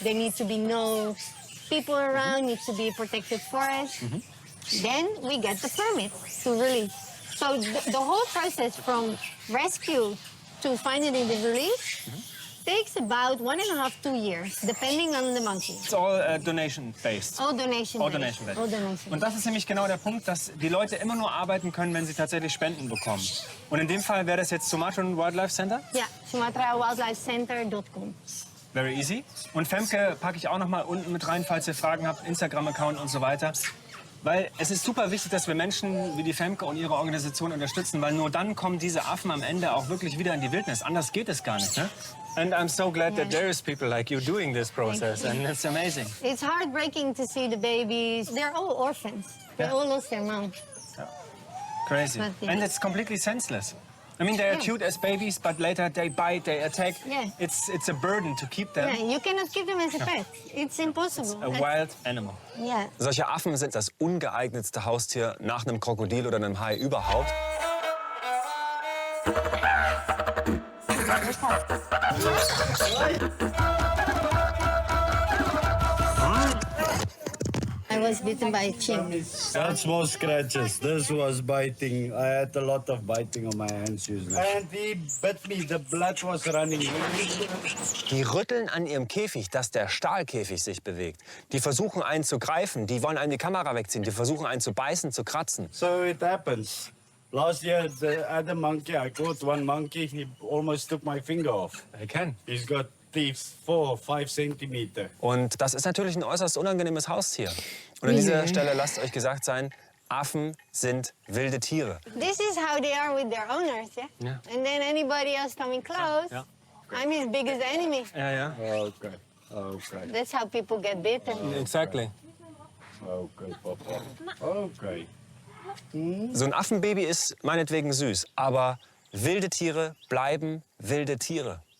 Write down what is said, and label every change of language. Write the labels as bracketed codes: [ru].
[en] There needs to be no people around. Needs to be a protected forest. Then we get the permit to release. So the whole process from rescue to finally the release takes about 1.5 to 2 years, depending on the monkey. It's all donation-based. All donation. All donation-based. All donation. [de] Und das ist nämlich genau der Punkt, dass die Leute immer nur arbeiten können, wenn sie tatsächlich Spenden bekommen. Und in dem Fall wäre das jetzt Sumatran Wildlife Center? Ja, SumatraWildlifeCenter.com. [en] Very easy. [de] Und Femke packe ich auch noch mal unten mit rein, falls ihr Fragen habt, Instagram-Account und so weiter. Weil es ist super wichtig, dass wir Menschen wie die Femke und ihre Organisation unterstützen, weil nur dann kommen diese Affen am Ende auch wirklich wieder in die Wildnis. Anders geht es gar nicht. Ne? [en] And I'm so glad that there is people like you doing this process, and it's amazing. It's heartbreaking to see the babies. They're all orphans. They all lost their mom. Crazy. But, yeah. And it's completely senseless. I mean, they are cute as babies, but later they bite, they attack. Yeah. It's a burden to keep them. Yeah, you cannot keep them as a pet. It's impossible. A wild animal. Yeah. [de] Solche Affen sind das ungeeignetste Haustier nach einem Krokodil oder einem Hai überhaupt. [en] I was bitten by a chimp. That's more scratches. This was biting. I had a lot of biting on my hands usually. And he bit me. The blood was running. [de] Die rütteln an ihrem Käfig, dass der Stahlkäfig sich bewegt. Die versuchen, einen zu greifen. Die wollen einem die Kamera wegziehen. Die versuchen, einen zu beißen, zu kratzen. [en] So it happens. Last year, the other monkey, I caught one monkey. He almost took my finger off. I can. He's got teeth 4 or 5 centimeters. [de] Und das ist natürlich ein äußerst unangenehmes Haustier. Und an dieser Stelle lasst euch gesagt sein, Affen sind wilde Tiere. [en] This is how they are with their owners, yeah? Yeah. And then anybody else coming close, Yeah. I'm his biggest enemy. [de] Ja, ja. [en] Okay. Okay. That's how people get bitten. Exactly. Okay, Papa. Okay. [de] So ein Affenbaby ist meinetwegen süß, aber wilde Tiere bleiben wilde Tiere.